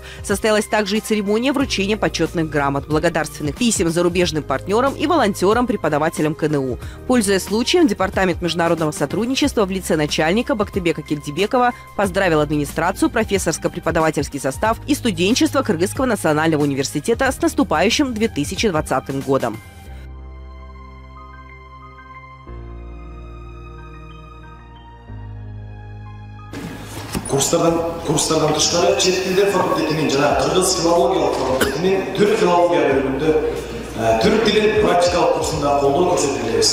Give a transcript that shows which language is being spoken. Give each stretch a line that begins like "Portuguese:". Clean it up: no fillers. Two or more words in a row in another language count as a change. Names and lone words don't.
Russian: Состоялась также и церемония вручения почетных грамот, благодарственных писем зарубежным партнерам и волонтерам, преподавателям КНУ. Пользуясь случаем, Департамент международного сотрудничества в лице начальника Бактыбека Кельдибекова поздравил администрацию, профессорско-преподавательский состав и студенчество Кыргызского национального университета с наступающим 2020 годом.
Kyrgyz: Курстардан тышкары чет тилдер факультетинин жана кыргыз филологиялык факультетинин түрк филология бөлүмүндө түрк тилин практикалык курсунда колдоо көрсөтүлөбүз.